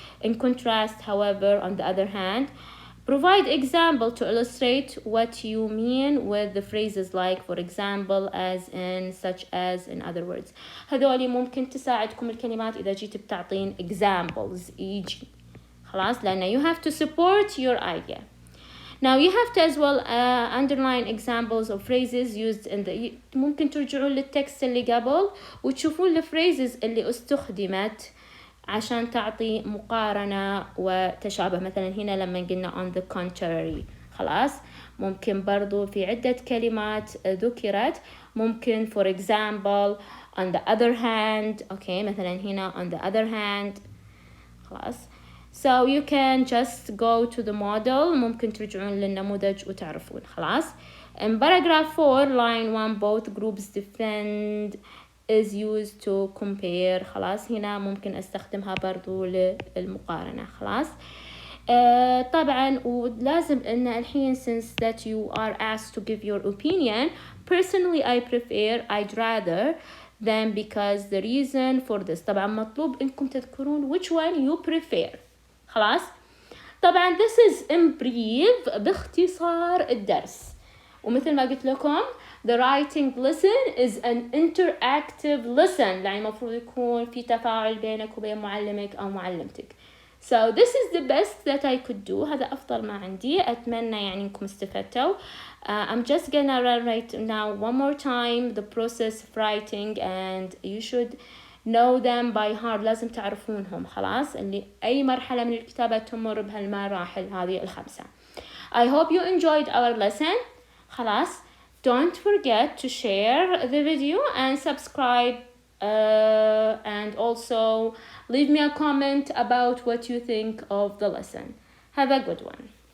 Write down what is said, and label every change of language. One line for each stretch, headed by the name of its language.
English: In contrast, however, on the other hand, provide example to illustrate what you mean with the phrases like, for example, as in, such as, in other words.
Arabic: هذولي ممكن تساعدكم الكلمات إذا جيت بتعطين examples e.g.
English: خلاص لأن you have to support your idea. Now you have to as well underline examples of phrases used in the
Arabic: ممكن ترجعون للتكست اللي قبل وتشوفون الphrases اللي استخدمت عشان تعطي مقارنة وتشابه. مثلا هنا لما قلنا
English: on the contrary.
Arabic: خلاص ممكن برضو في عدة كلمات ذكرت ممكن
English: for example on the other hand. okay
Arabic: مثلا هنا
English: on the other hand. خلاص so you can just go to the model،
Arabic: ممكن ترجعون للنموذج وتعرفون.
English: خلاص in paragraph 4 line 1 both groups defend is used to compare.
Arabic: خلاص هنا ممكن استخدمها برضو للمقارنة. خلاص طبعا ولازم ان الحين
English: since that you are asked to give your opinion, personally I prefer, I'd rather, than, because, the reason for this.
Arabic: طبعا مطلوب انكم تذكرون
English: which one you prefer.
Arabic: خلاص طبعا
English: this is in brief
Arabic: باختصار الدرس. ومثل ما قلت لكم
English: the writing lesson is an interactive lesson،
Arabic: يعني المفروض يكون في تفاعل بينك وبين معلمك أو معلمتك.
English: So this is the best that I could do.
Arabic: هذا أفضل ما عندي. أتمنى يعني إنكم استفدتوا.
English: I'm just gonna write now one more time the process of writing, and you should know them by heart.
Arabic: لازم تعرفونهم. خلاص اللي أي مرحلة من الكتابة تمر بهالمراحل هذه الخمسة.
English: I hope you enjoyed our lesson. خلاص don't forget to share the video and subscribe, and also leave me a comment about what you think of the lesson. Have a good one.